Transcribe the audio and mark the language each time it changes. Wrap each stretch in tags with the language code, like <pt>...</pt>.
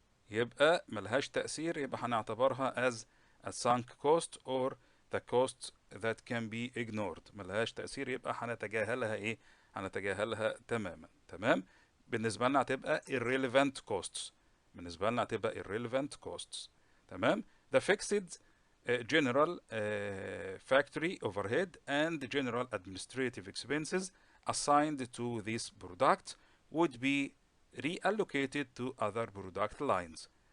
<ar>يبقى ملهاش تأثير، يبقى هنعتبرها</ar> <en>as a sunk cost or the cost that can be ignored.</en> <ar>ملهاش تأثير يبقى هنتجاهلها هنتجاهلها تماما. تمام. بالنسبة لنا هتبقى irrelevant costs. بالنسبة لنا هتبقى irrelevant costs. تمام.</ar> <en>The fixed general factory overhead and general administrative expenses assigned to this product would be reallocated to other product lines.</en>